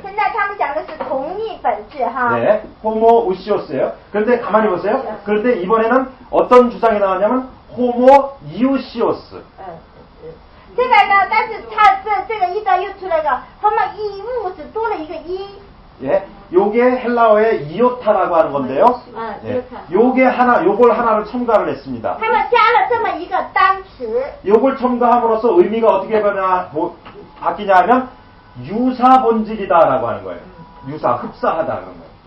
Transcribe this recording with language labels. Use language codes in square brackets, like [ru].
[zh] 现在他们讲的是同一本质哈。 [ko] 네, 호모우시오스예요. 그런데 가만히 보세요. 그런데 이번에는 어떤 주장이 나왔냐면 호모이우시오스. [zh] 这个呢，但是他这个一段又出来个 homo이우스多了一个一。 [ko] 예, 요게 헬라어의 이오타라고 하는 건데요. 예, 요걸 하나를 첨가를 했습니다. [zh] 他们加了这么一个单词。 [ko] 요걸 첨가함으로써 의미가 어떻게 바뀌냐 하면 유사 본질이다라고 하는 거예요. 유사, 흡사하다 그런 거예요.